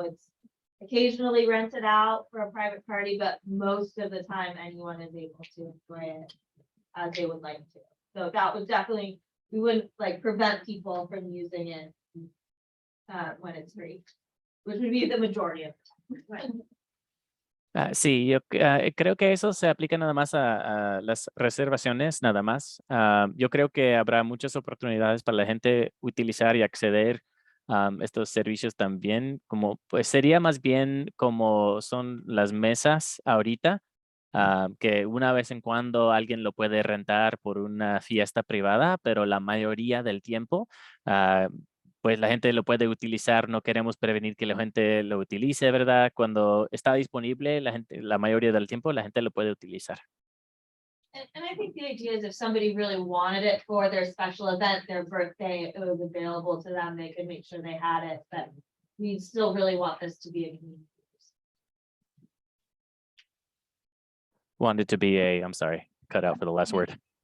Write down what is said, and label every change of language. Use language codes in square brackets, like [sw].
[en] It's occasionally rented out for a private party, but most of the time anyone is able to enjoy it as they would like to. So that would definitely, we wouldn't prevent people from using it when it's free, which would be the majority of the time. [es] Sí, yo creo que eso se aplica nada más a las reservaciones, nada más. Yo creo que habrá muchas oportunidades para la gente utilizar y acceder a estos servicios también, como pues sería más bien como son las mesas ahorita, que una vez en cuando alguien lo puede rentar por una fiesta privada, pero la mayoría del tiempo pues la gente lo puede utilizar, no queremos prevenir que la gente lo utilice, ¿verdad? Cuando está disponible, la mayoría del tiempo, la gente lo puede utilizar. [en] And I think the idea is if somebody really wanted it for their special event, their birthday, it was available to them, they could make sure they had it, but we still really want this to be a community. Wanted to be I'm sorry, cut out for the last word.